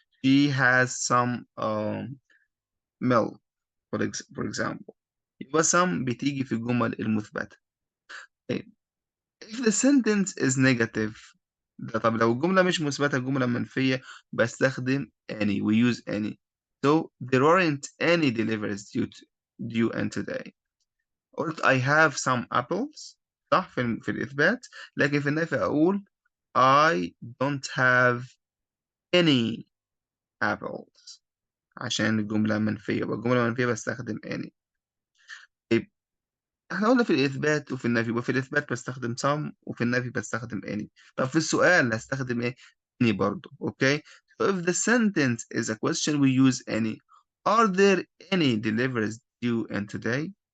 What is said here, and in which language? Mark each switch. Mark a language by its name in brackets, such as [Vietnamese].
[English] She has some milk for example. [Arabic] يبقى some بتيجي في الجمل المثبتة. طيب. [English] If the sentence is negative [Arabic] ده طب لو الجملة مش مثبتة الجملة منفية بستخدم any. [English] we use any. So there aren't any deliveries due in today. [Arabic] قلت [English] I have some apples [Arabic] صح في الإثبات. لكن في النفي أقول [English] I don't have any apples [Arabic] عشان الجملة منفية. والجملة منفية بستخدم any. طيب احنا قلنا في الإثبات وفي النفي. وفي الإثبات بستخدم some وفي النفي بستخدم any. طب في السؤال هستخدم ايه؟ any برضه. [English] Okay. So if the sentence is a question we use any. Are there any deliveries due in today?